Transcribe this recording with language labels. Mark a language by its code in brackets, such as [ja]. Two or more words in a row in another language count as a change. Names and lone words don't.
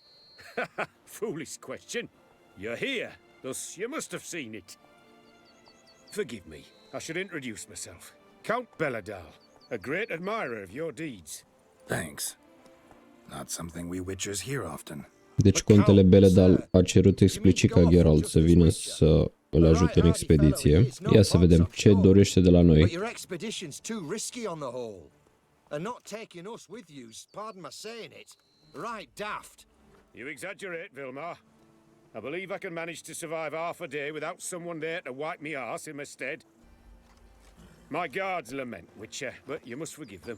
[en] Foolish question. You're here, thus you must have seen it. Forgive me, I should introduce myself. Count Belladal, a great admirer of your deeds. Thanks. Not something we Witchers hear often. [ro] Deci contele Belladal a cerut explicit ca Geralt să vină să îl ajute în expediție. Ia să vedem ce dorește de la noi. [en] But your expedition's too risky on the whole. And not taking us with you's, pardon my saying it, right daft. You exaggerate, Vilmar. I believe I can manage to survive half a day without someone there to wipe me arse in my stead. My guards lament, Witcher, but you must forgive them.